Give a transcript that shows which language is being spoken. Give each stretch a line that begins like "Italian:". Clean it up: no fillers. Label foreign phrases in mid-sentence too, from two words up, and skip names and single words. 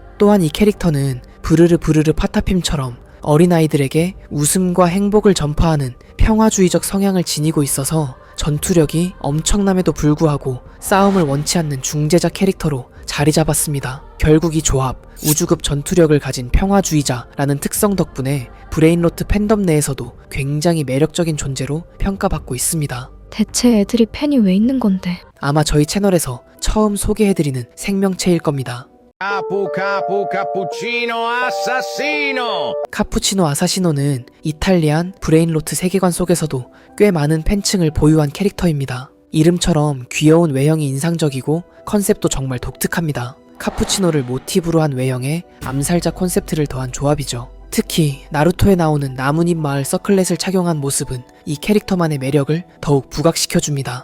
Korean: 또한 이 캐릭터는 부르르 부르르 파타핌처럼 어린아이들에게 웃음과 행복을 전파하는 평화주의적 성향을 지니고 있어서 전투력이 엄청남에도 불구하고 싸움을 원치 않는 중재자 캐릭터로 자리 잡았습니다. 결국 이 조합, 우주급 전투력을 가진 평화주의자라는 특성 덕분에 브레인로트 팬덤 내에서도 굉장히 매력적인 존재로 평가받고 있습니다. 대체 애들이 팬이 왜 있는 건데? 아마 저희 채널에서 처음 소개해드리는 생명체일 겁니다.
Italian: Capu cappuccino assassino.
Korean: 카푸치노 아사시노는 이탈리안 브레인로트 세계관 속에서도 꽤 많은 팬층을 보유한 캐릭터입니다. 이름처럼 귀여운 외형이 인상적이고 컨셉도 정말 독특합니다. 카푸치노를 모티브로 한 외형에 암살자 콘셉트를 더한 조합이죠. 특히 나루토에 나오는 나뭇잎 마을 서클렛을 착용한 모습은 이 캐릭터만의 매력을 더욱 부각시켜줍니다.